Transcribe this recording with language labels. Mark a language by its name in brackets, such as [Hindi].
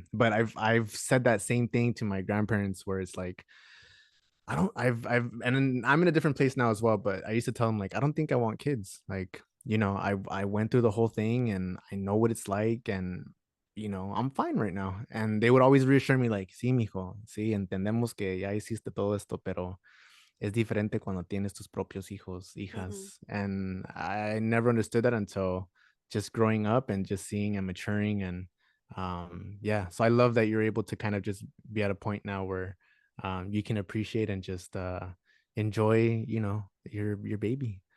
[English] But I've said that same thing to my grandparents where it's like I don't and then I'm in a different place now as well, but I used to tell them like I don't think I want kids. Like, I went through the whole thing and I know what it's like, and I'm fine right now. And they would always reassure me like, [Spanish] "Sí, mijo, sí, entendemos que ya hiciste todo esto, pero es diferente cuando tienes tus propios hijos, Mhm. hijas." [English] And I never understood that until just growing up and just seeing and maturing. And yeah, so I love that you're able to kind of just be at a point now where you can appreciate and just enjoy, your baby.